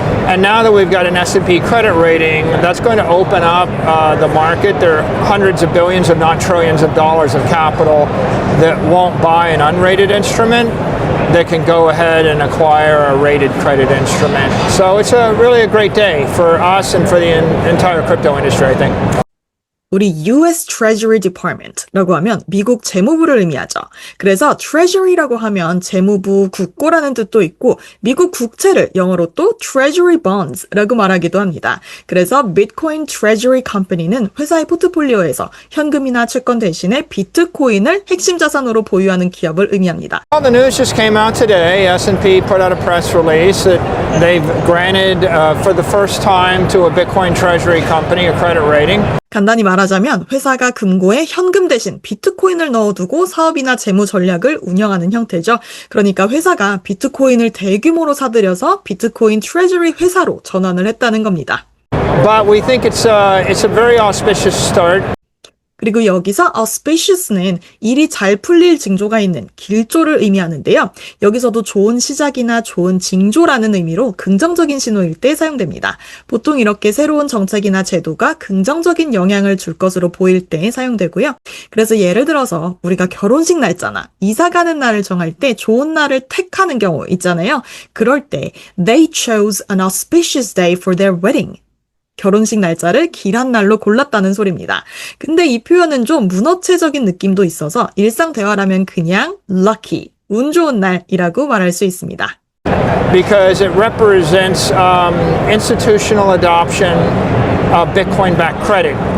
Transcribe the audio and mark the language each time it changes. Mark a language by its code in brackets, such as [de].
[en] And now that we've got an S&P credit rating, that's going to open up the market. There are hundreds of billions, if not trillions of dollars of capital that won't buy an unrated instrument that can go ahead and acquire a rated credit instrument. So it's really a great day for us and for the entire crypto industry, I think. [ko] 우리 US Treasury Department라고 하면 미국 재무부를 의미하죠. 그래서 Treasury라고 하면 재무부, 국고라는 뜻도 있고 미국 국채를 영어로 또 Treasury Bonds라고 말하기도 합니다. 그래서 Bitcoin Treasury Company는 회사의 포트폴리오에서 현금이나 채권 대신에 비트코인을 핵심 자산으로 보유하는 기업을 의미합니다. [en] Well, the news just came out today. S&P put out a press release that they've granted, for the first time, to a Bitcoin treasury company a credit rating. [ko] 간단히 말하자면 회사가 금고에 현금 대신 비트코인을 넣어두고 사업이나 재무 전략을 운영하는 형태죠. 그러니까 회사가 비트코인을 대규모로 사들여서 비트코인 트레저리 회사로 전환을 했다는 겁니다. [en] But we think it's a very auspicious start. [ko] 그리고 여기서 auspicious는 일이 잘 풀릴 징조가 있는 길조를 의미하는데요. 여기서도 좋은 시작이나 좋은 징조라는 의미로 긍정적인 신호일 때 사용됩니다. 보통 이렇게 새로운 정책이나 제도가 긍정적인 영향을 줄 것으로 보일 때 사용되고요. 그래서 예를 들어서 우리가 결혼식 날짜나 이사 가는 날을 정할 때 좋은 날을 택하는 경우 있잖아요. 그럴 때 [en] they chose an auspicious day for their wedding. [ko] 결혼식 날짜를 길한 날로 골랐다는 소리입니다. 근데 이 표현은 좀 문어체적인 느낌도 있어서 일상 대화라면 그냥 lucky, 운 좋은 날이라고 말할 수 있습니다. [en] Because it represents institutional adoption of Bitcoin-backed credit.